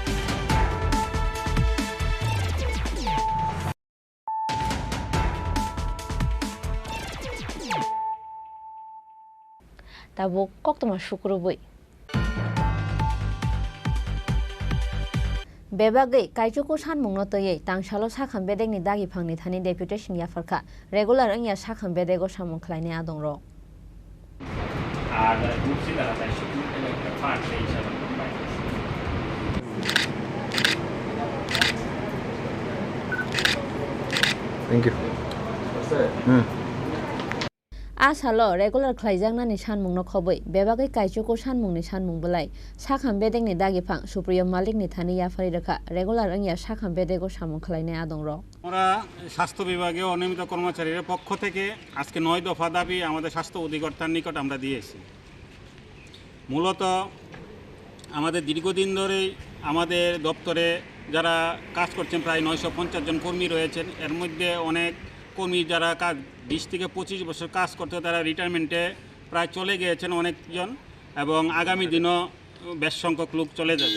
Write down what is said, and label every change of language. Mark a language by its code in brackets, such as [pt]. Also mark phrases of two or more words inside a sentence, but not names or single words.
[trp] Tabo koktuma shukrubui. Bebagai kaichuku sanmungno toyei tangsalo sakham bedegni dagi phangni thani deputation yafarkha regular angya sakham bedego samung khlaini adongro. [en] Thank you. [trp] Asalo regular khlaijangnani sanmungno khoboi bebagai kaichuku sanmungni sanmung belai sakham bedegni dagi phang supriyo malikni thani yafari rakha regular angya sakham bedego samung khlaini adongro. [bn] আমরা স্বাস্থ্য বিভাগে অনিয়মিত কর্মচারীদের পক্ষ থেকে আজকে 9 দফা দাবি আমাদের স্বাস্থ্য অধিকর্তার নিকট আমরা দিয়েছি। মূলত আমাদের দীর্ঘদিন ধরেই আমাদের দপ্তরে যারা কাজ করছেন প্রায় 950 জন কর্মী রয়েছেন এর মধ্যে অনেক কর্মী যারা কাজ 20 থেকে 25 বছর কাজ করতে তারা রিটায়ারমেন্টে প্রায় চলে গিয়েছেন অনেকজন এবং আগামী দিনও বেশ সংখ্যক লোক চলে যাবে।